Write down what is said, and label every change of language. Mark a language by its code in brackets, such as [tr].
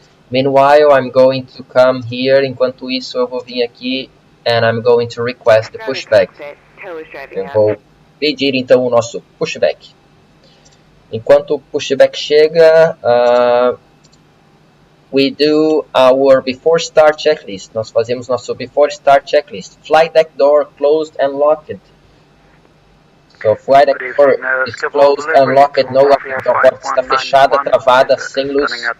[en] Meanwhile, I'm going to come here. [pt] Enquanto isso, eu vou vir aqui [en] and I'm going to request the pushback. [pt] Eu vou pedir então o nosso pushback. Enquanto o pushback chega, [en] we do our before start checklist. [pt] Nós fazemos nosso before start checklist. [en] Flight deck door closed and locked. So, flight deck door is closed and locked, no locking. [pt] Então, a porta está fechada, travada, sem luz.